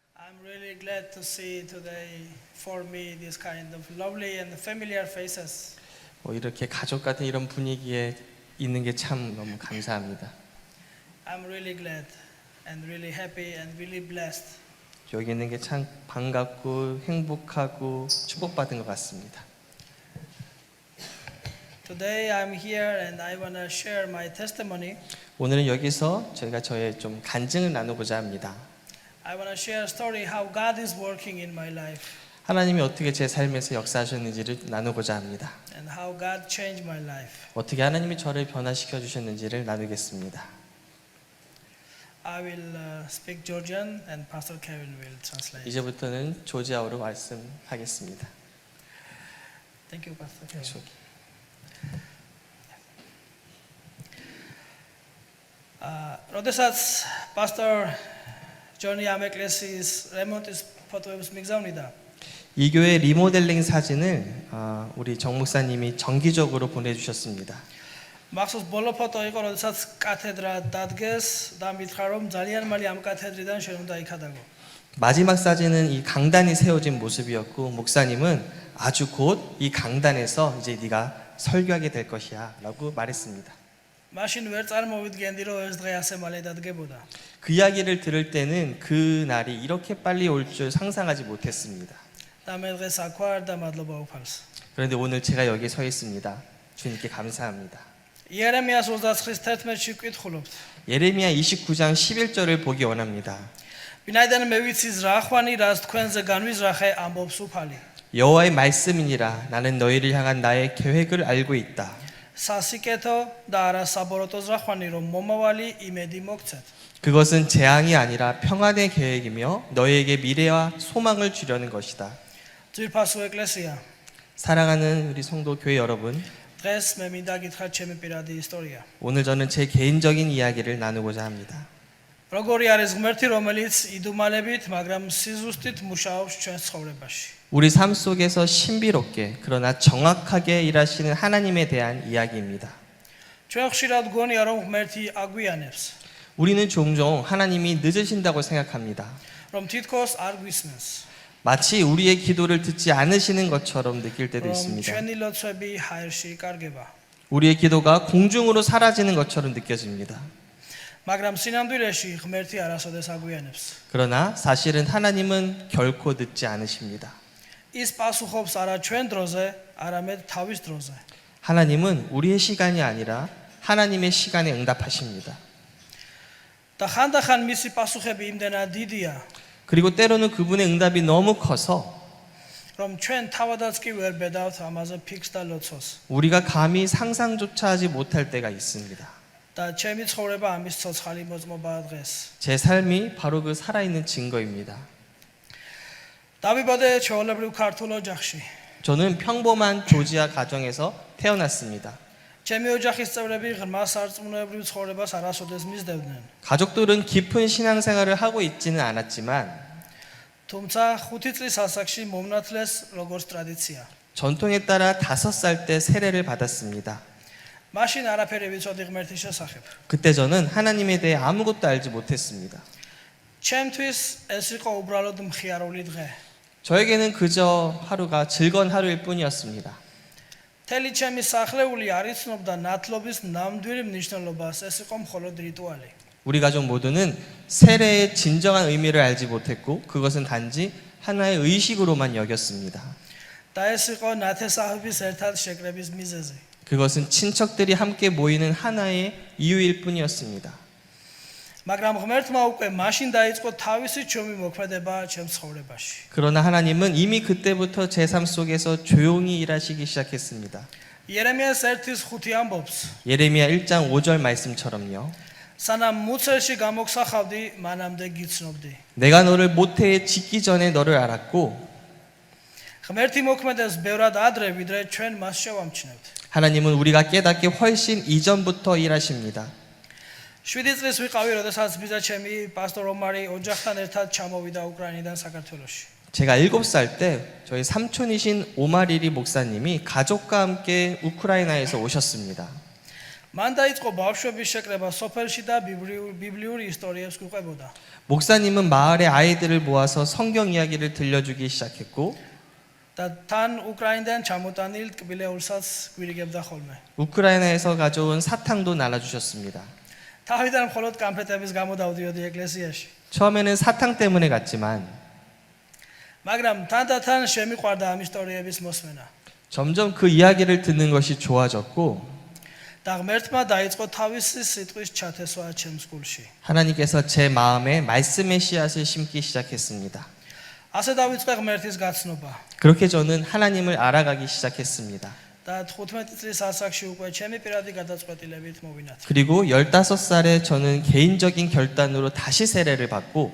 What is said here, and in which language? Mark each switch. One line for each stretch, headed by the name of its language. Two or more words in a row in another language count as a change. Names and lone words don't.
English: I'm really glad to see today for me this kind of lovely and familiar faces.
Korean: 이렇게 가족 같은 이런 분위기에 있는 게 참 너무 감사합니다.
English: I'm really glad and really happy and really blessed.
Korean: 여기 있는 게 참 반갑고 행복하고 축복받은 것 같습니다.
English: Today I'm here and I want to share my testimony.
Korean: 오늘은 여기서 저희가 저의 좀 간증을 나누고자 합니다.
English: I want to share a story how God is working in my life
Korean: 하나님이 어떻게 제 삶에서 역사하셨는지를 나누고자 합니다.
English: and how God changed my life.
Korean: 어떻게 하나님이 저를 변화시켜 주셨는지를 나누겠습니다.
English: I will speak Georgian and Pastor Kevin will translate.
Korean: 이제부터는 조지아어로 말씀하겠습니다.
English: Thank you,
Georgian: Pastor Kevin. როდესაც Pastor Johnny Ameklesi's remontis ფოტოებს მიგზავნიდა.
Korean: 이 교회 리모델링 사진을 우리 정 목사님이 정기적으로 보내주셨습니다.
Georgian: მახსოვს ბოლო ფოტო იყო, როდესაც კათედრა დადგეს და მითხრა რომ ძალიან მალე ამ კათედრიდან შენ უნდა იქადაგო.
Korean: 마지막 사진은 이 강단이 세워진 모습이었고 목사님은 아주 곧 이 강단에서 이제 네가 설교하게 될 것이야라고 말했습니다.
Georgian: მაშინ ვერ წარმოვიდგენდი რომ ეს დღე ასე მალე დადგებოდა.
Korean: 그 이야기를 들을 때는 그 날이 이렇게 빨리 올 줄 상상하지 못했습니다.
Georgian: და მე დღეს აქ ვარ და მადლობა უფალს.
Korean: 그런데 오늘 제가 여기 서 있습니다. 주님께 감사합니다.
Georgian: იერემიას 29:11-ში ვკითხულობთ.
Korean: 예레미야 29장 11절을 보기 원합니다.
Georgian: ვინაიდან მე ვიცი ზრახვანი რას თქვენზე განვიზრახე ამბობს უფალი.
Korean: 여호와의 말씀이니라 나는 너희를 향한 나의 계획을 알고 있다.
Georgian: სასიკეთო და არა საბოროტო ზრახვანი რომ მომავალი იმედი მოგცეთ.
Korean: 그것은 재앙이 아니라 평안의 계획이며 너희에게 미래와 소망을 주려는 것이다.
Georgian: ძვირფასო ეკლესია.
Korean: 사랑하는 우리 성도 교회 여러분,
Georgian: დღეს მე მინდა გითხრათ ჩემი პირადი ისტორია.
Korean: 오늘 저는 제 개인적인 이야기를 나누고자 합니다.
Georgian: როგორი არის ღმერთი, რომელიც იდუმალებით, მაგრამ სიზუსტით მუშაობს ჩვენს ცხოვრებაში.
Korean: 우리 삶 속에서 신비롭게 그러나 정확하게 일하시는 하나님에 대한 이야기입니다.
Georgian: ჩვენ ხშირად გვგონია რომ ღმერთი აგვიანებს,
Korean: 우리는 종종 하나님이 늦으신다고 생각합니다.
Georgian: რომ თითქოს არ გვისმენს,
Korean: 마치 우리의 기도를 듣지 않으시는 것처럼 느낄 때도
Georgian: რომ
Korean: 있습니다.
Georgian: ჩვენი ლოცვები ჰაერში კარგება.
Korean: 우리의 기도가 공중으로 사라지는 것처럼 느껴집니다.
Georgian: მაგრამ სინამდვილეში ღმერთი არასოდეს აგვიანებს.
Korean: 그러나 사실은 하나님은 결코 늦지 않으십니다.
Georgian: ის პასუხობს არა ჩვენ დროზე, არამედ თავის დროზე.
Korean: 하나님은 우리의 시간이 아니라 하나님의 시간에 응답하십니다.
Georgian: და ხანდახან მისი პასუხები იმდენად დიდია,
Korean: 그리고 때로는 그분의 응답이 너무 커서
Georgian: რომ ჩვენ თავადაც კი ვერ ბედავთ ამაზე ფიქს და ლოცვას.
Korean: 우리가 감히 상상조차 하지 못할 때가 있습니다.
Georgian: და ჩემი ცხოვრება ამის ცოცხალი მოწმობაა დღეს.
Korean: 제 삶이 바로 그 살아있는 증거입니다.
Georgian: დავიბადე ჩვეულებრივ ქართულ ოჯახში.
Korean: 저는 평범한 조지아 가정에서 태어났습니다.
Georgian: ჩემი ოჯახის წევრები ღრმა სარწმუნოებრივ ცხოვრებას არასოდეს მისდევდნენ.
Korean: 가족들은 깊은 신앙생활을 하고 있지는 않았지만
Georgian: თუმცა 5 წლის ასაკში მომნათლეს როგორც ტრადიცია.
Korean: 전통에 따라 5살 때 세례를 받았습니다.
Georgian: მაშინ არაფერი ვიცოდი ღმერთის შესახებ.
Korean: 그때 저는 하나님에 대해 아무것도 알지 못했습니다.
Georgian: ჩემთვის ეს იყო უბრალოდ მხიარული დღე.
Korean: 저에게는 그저 하루가 즐거운 하루일 뿐이었습니다.
Georgian: თელი ჩემი სახლეული არ იცნობდა ნათლობის ნამდვილ მნიშვნელობას. ეს იყო მხოლოდ რიტუალი.
Korean: 우리 가족 모두는 세례의 진정한 의미를 알지 못했고 그것은 단지 하나의 의식으로만 여겼습니다.
Georgian: და ეს იყო ნათესავების ერთად შეკრების მიზეზი.
Korean: 그것은 친척들이 함께 모이는 하나의 이유일 뿐이었습니다.
Georgian: მაგრამ ღმერთმა უკვე მაშინ დაიწყო თავისი ჩვევი მოქმედება ჩემ ცხოვრებაში.
Korean: 그러나 하나님은 이미 그때부터 제 삶 속에서 조용히 일하시기 시작했습니다.
Georgian: იერემიას 1:5 ამბობს.
Korean: 예레미야 1장 5절 말씀처럼요.
Georgian: სანამ მუცელში გამოგსახავდი, მანამდე გიცნობდი.
Korean: 내가 너를 모태에 짓기 전에 너를 알았고
Georgian: ღმერთი მოქმედებს ბევრად ადრე, ვიდრე ჩვენ მას შევამჩნევთ.
Korean: 하나님은 우리가 깨닫기 훨씬 이전부터 일하십니다.
Georgian: 7 წლის ვიყავი, როდესაც ბიძა ჩემი პასტორ ომარი ოჯახთან ერთად ჩამოვიდა უკრაინიდან საქართველოში.
Korean: 제가 7살 때 저희 삼촌이신 오마리리 목사님이 가족과 함께 우크라이나에서 오셨습니다.
Georgian: მან დაიწყო ბავშვების შეკრება სოფელში და ბიბლიური ისტორიებს გვიყვებოდა.
Korean: 목사님은 마을의 아이들을 모아서 성경 이야기를 들려주기 시작했고
Georgian: და თან უკრაინიდან ჩამოტანილ ტკბილეულსაც გვირიგებდა ხოლმე.
Korean: 우크라이나에서 가져온 사탕도 나눠주셨습니다.
Georgian: თავიდან მხოლოდ კამფეტების გამო დავდიოდი ეკლესიაში.
Korean: 처음에는 사탕 때문에 갔지만
Georgian: მაგრამ თანდათან შემიყვარდა ამ ისტორიების მოსმენა.
Korean: 점점 그 이야기를 듣는 것이 좋아졌고
Georgian: და ღმერთმა დაიწყო თავისი სიტყვის ჩათესვა ჩემს გულში.
Korean: 하나님께서 제 마음에 말씀의 씨앗을 심기 시작했습니다.
Georgian: ასე დავიწყე ღმერთის გაცნობა.
Korean: 그렇게 저는 하나님을 알아가기 시작했습니다.
Georgian: და 15 წლის ასაკში უკვე ჩემი პირადი გადაწყვეტილებით მოვინათი.
Korean: 그리고 15살에 저는 개인적인 결단으로 다시 세례를 받고